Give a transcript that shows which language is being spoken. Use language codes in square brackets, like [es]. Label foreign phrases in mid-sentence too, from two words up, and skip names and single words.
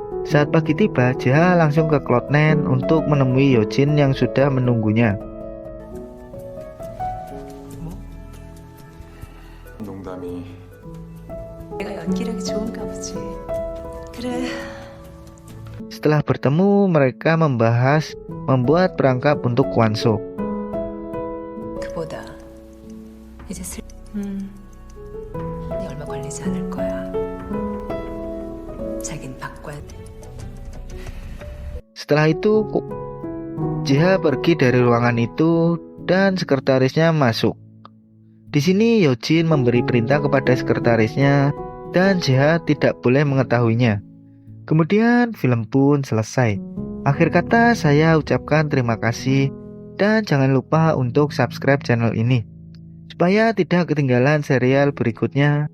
[id] Saat pagi tiba, Jeha langsung ke Cloud9 untuk menemui Yojin yang sudah menunggunya. [ko] 농담이. 내가 연기력이 좋은가 보지. 그래. [id] Setelah bertemu, mereka membahas membuat perangkap untuk Kwanso. [ko] 그보다 이제 얼마 걸리지 않을 거야. 자긴 바꿔야 돼. [id] Setelah itu, Jeha pergi dari ruangan itu dan sekretarisnya masuk. Di sini Yojin memberi perintah kepada sekretarisnya dan Jeha tidak boleh mengetahuinya. Kemudian film pun selesai. Akhir kata saya ucapkan terima kasih dan jangan lupa untuk subscribe channel ini supaya tidak ketinggalan serial berikutnya.